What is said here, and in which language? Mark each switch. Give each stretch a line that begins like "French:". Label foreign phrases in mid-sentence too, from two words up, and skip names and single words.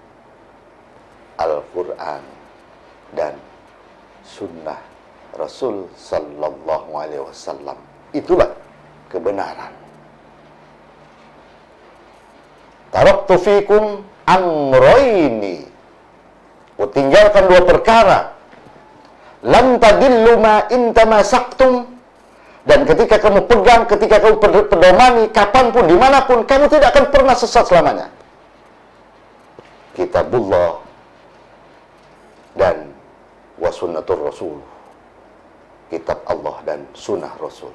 Indonesian: Al-Quran dan Sunnah Rasul
Arabic: صلى الله عليه وسلم.
Indonesian: Itulah kebenaran.
Arabic: تركت فيكم أمرين.
Indonesian: Tinggalkan dua perkara.
Arabic: لن تضلوا ما إن تمسكتم.
Indonesian: Dan ketika kamu pegang, ketika kamu pedomani, kapanpun, dimanapun, kamu tidak akan pernah sesat selamanya.
Arabic: Kitabullah dan وسنة الرسول.
Indonesian: Kitab Allah dan sunnah Rasul.